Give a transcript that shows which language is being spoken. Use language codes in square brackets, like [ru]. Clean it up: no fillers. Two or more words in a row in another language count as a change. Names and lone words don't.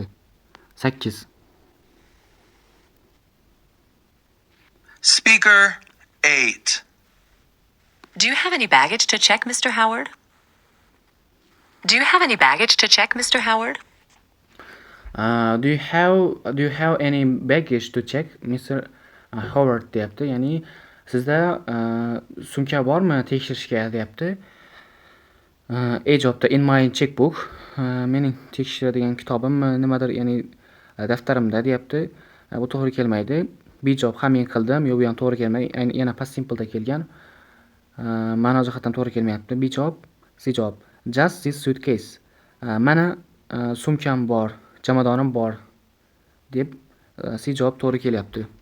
[en] 8. Speaker 8. Do you have any baggage to check, Mr. Howard? Do you have any baggage to check, Mr. Howard? Do you have any baggage to check, Mr. [uz] Howard deyapti. Ya'ni sizda sumka bormi tekshirishga deyapti. A javobda [en] in my checkbook, [uz] mening tekshiradigan kitobimmi nimadir, ya'ni daftarimda deyapti. Bu to'g'ri kelmaydi. B javob ha men qildim, yo'q bu ham to'gri kelmaydi. Yana [en] past simpleda [uz] kelgan. Ma'no jihatdan to'gri kelmayapti. B javob, C javob. [en] Just this suitcase. [uz] Mana sumkam bor, jamadonim bor deb C javob to'gri kelyapti.